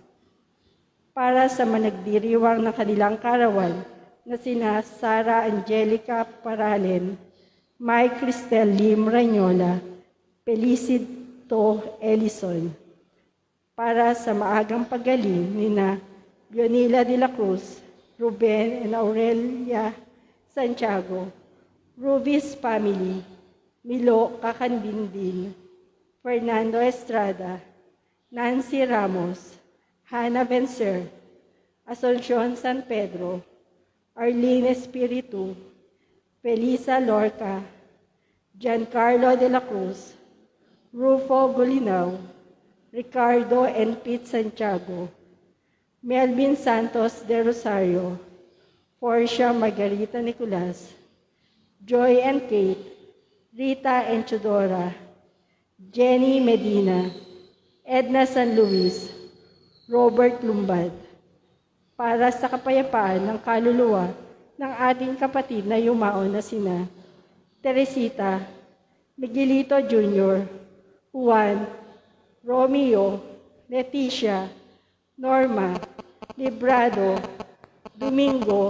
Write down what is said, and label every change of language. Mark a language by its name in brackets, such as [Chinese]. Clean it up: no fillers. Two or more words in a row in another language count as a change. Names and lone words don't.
[Filipino] Para sa managdiriwang ng kanilang karawan na sina Sara Angelica Paralen, Mike Cristel Lim Ranyola, Felicito Ellison. Para sa maagang paggaling nina Bionila de la Cruz, Ruben and Aurelia Santiago, Rubis family, Milo Kakanbindin, Fernando Estrada, Nancy Ramos, Hannah Vencer, Asuncion San Pedro, Arlene Espiritu, Felisa Lorca, Giancarlo de la Cruz, Rufo Golinaw, Ricardo and Pete Santiago, Melvin Santos de Rosario, Portia Margarita Nicolas, Joy and Kate, Rita and Chodora, Jenny Medina, Edna San Luis, Robert Lumbad. Para sa kapayapaan ng kaluluwa ng ating kapatid na yumaon na sina Teresita, Miguelito Jr., Juan, Romeo, Leticia, Norma, Librado, Domingo,